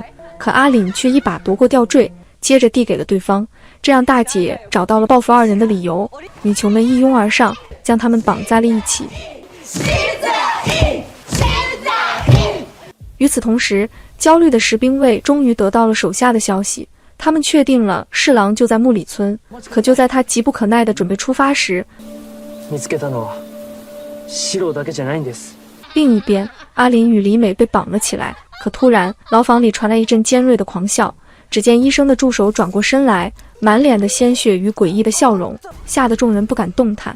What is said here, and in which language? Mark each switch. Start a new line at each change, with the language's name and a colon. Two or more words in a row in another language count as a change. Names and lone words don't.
Chinese: 可阿凜卻一把奪過吊墜，接着遞給了對方，這讓大姐找到了報復二人的理由。女囚們一擁而上，將他們綁在了一起。與此同時，焦慮的石兵衛終於得到了手下的消息，他們確定了侍郎就在木里村。可就在他急不可耐地準備出發時，另一邊，阿凜與李美被綁了起來。可突然，牢房裡傳來一陣尖銳的狂笑，只見醫生的助手轉過身來，滿臉的鮮血與詭異的笑容，嚇得眾人不敢動彈。